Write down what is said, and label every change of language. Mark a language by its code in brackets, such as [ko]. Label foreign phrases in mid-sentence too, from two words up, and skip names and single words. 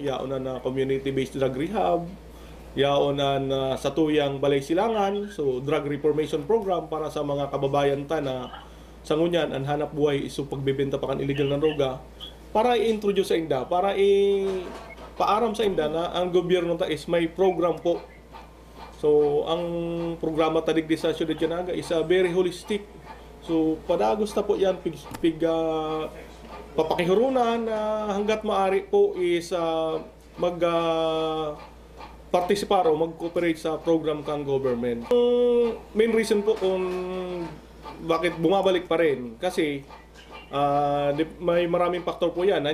[bik] Yaon na [en] community-based drug rehab, [bik] yaon na sa tuyang balay silangan, so [en] drug reformation program [bik] para sa mga kababayan ta na sa ngunyan ang hanap buhay iso pagbebenta pa kan illegal na droga, para i-introduce sa inda, para paaram sa inda na ang gobyerno ta is may program po. So ang programa ta digdi sa Syudad Naga is [en] very holistic. [bik] So padagos ta po yan papakihurunan hanggat maari po is mag-participar o mag-cooperate sa program kang government. [tl] Ang [en] main reason [tl] po kung bakit bumabalik pa rin, kasi may maraming faktor po yan.